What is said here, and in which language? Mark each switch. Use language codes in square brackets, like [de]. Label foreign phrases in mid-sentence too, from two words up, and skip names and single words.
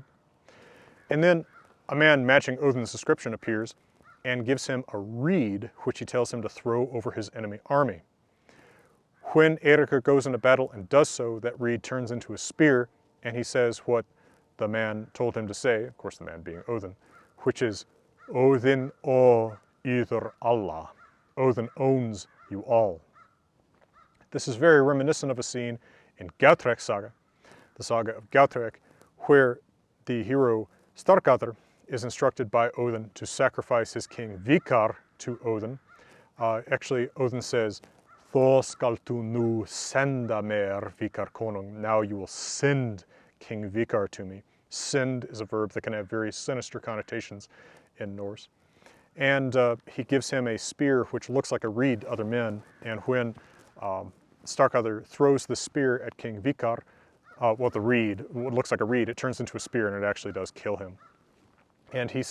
[en] And then a man matching Odin's description appears and gives him a reed which he tells him to throw over his enemy army. When Eiríkur goes into battle and does so, that reed turns into a spear, and he says what the man told him to say, of course the man being Odin, which is, Odin [is] ó yður alla, [en] Odin owns you all. This is very reminiscent of a scene in Gautreks saga, the saga of Gautreks, where the hero Styrbjarnar is instructed by Odin to sacrifice his king Vikar to Odin. Actually, Odin says, [is] Þó skaltu nú senda mér Vikar konung, [en] now you will send King Vikar to me. Send is a verb that can have very sinister connotations in Norse. And he gives him a spear which looks like a reed to other men, and when Styrbjarnar throws the spear at King Vikar, what looks like a reed, it turns into a spear and it actually does kill him.